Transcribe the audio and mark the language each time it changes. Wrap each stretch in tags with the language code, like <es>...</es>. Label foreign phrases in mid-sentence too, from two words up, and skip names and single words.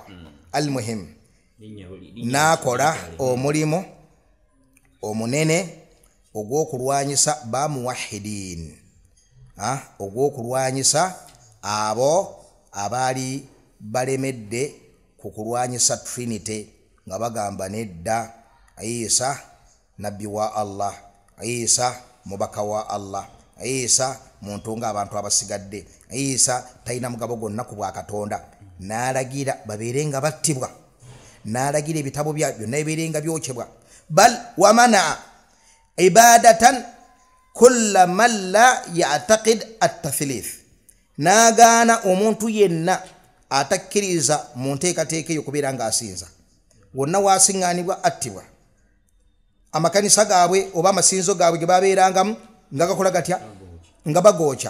<lg>Almuhim n'akola omulimu omunene ogw'okulwanyisa bamuwahidin, ogw'okulwanyisa abo abaali balemedde ku kulwanyisa Trinity nga bagamba nedda Isa nabbi wa Allah, Isa mubaka wa Allah, Isa muntu ng'abantu abasigadde. Isa talina mugabo gwonna ku bwa Katonda, n'alagira babeere nga battibwa, n'alagira ebitabo byabyo n'ebibeere nga byokyebwa.</lg> <ar>بل ومنع عبادة كل من لا يعتقد التثليث,</ar> <lg>n'agaana omuntu yenna atakkiriza mu nteekateeka eyo kubeera ng'asinza. Wonna waasiŋŋaanibwa attibwa. Amakanisa gaabwe oba amasinzo gaabwe ge babeerangamu nga gakola gatya? Nga bagookya.</lg>